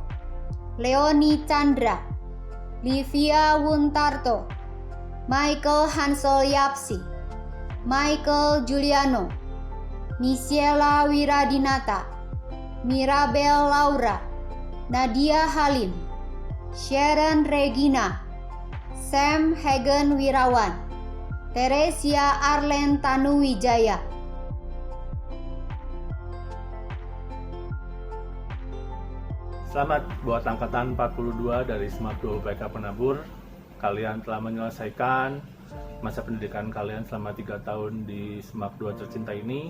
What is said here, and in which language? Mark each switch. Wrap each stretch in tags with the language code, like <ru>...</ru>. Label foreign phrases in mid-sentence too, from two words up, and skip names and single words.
<id>Leoni Chandra, Livia Wuntarto, Michael Hansol Yapsi, Michael Juliano, Michela Wiradinata, Mirabel Laura, Nadia Halim, Sharon Regina, Sam Hagen Wirawan, Teresia Arlen Tanuwijaya. Selamat buat angkatan 42 dari SMAK 2 BPK Penabur. Kalian telah menyelesaikan masa pendidikan kalian selama 3 tahun di SMAK 2 tercinta ini.</id>